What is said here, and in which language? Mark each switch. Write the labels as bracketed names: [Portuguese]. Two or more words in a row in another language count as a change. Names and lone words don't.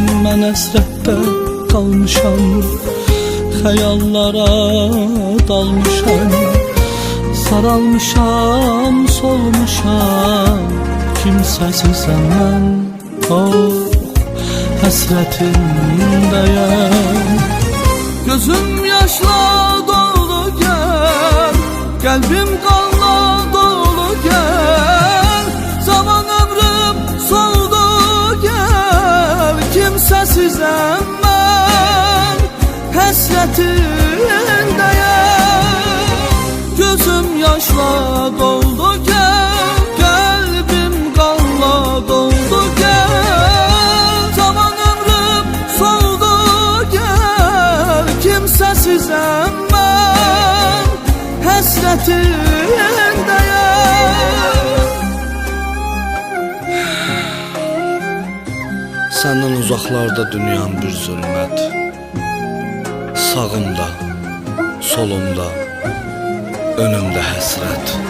[Azerbaijani] Mən həsrətdə qalmışam, xəyallara dalmışam, saralmışam, solmuşam. Kimsesizem mən, oh, həsrətindəyəm. [Turkish] Gözüm yaşla dolu gel, kalbim kanla dolu gel. Zaman ömrüm soldu gel. Kimsesizem ben, həsrətindəyəm. Gözüm yaşla doldu gel, kalbim kanla doldu gel. Zaman ömrüm soldu gel. Kimsesizem ben, [Azerbaijani] həsrətindəyəm. Səndən uzaqlarda dünyam bir zülmət, sağımda, solumda, önümdə həsrət.